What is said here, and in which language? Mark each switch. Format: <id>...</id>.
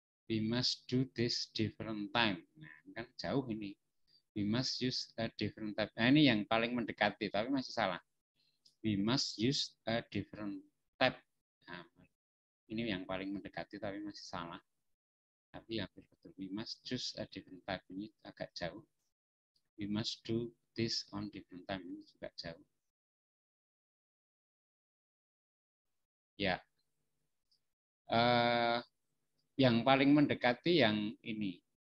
<en>We must do this different time.</en> <id>Nah, kan jauh ini.</id> <en>We must use a different type.</en> <id>Nah, ini yang paling mendekati, tapi masih salah.</id> <en>We must use a different type.</en> <id>Nah, ini yang paling mendekati, tapi masih salah. Tapi hampir betul.</id> <en>We must choose a different type.</en> <id>Ini agak jauh.</id> <en>We must do this on different time.</en> <id>Ini juga jauh. Ya. Yang paling mendekati yang ini.</id>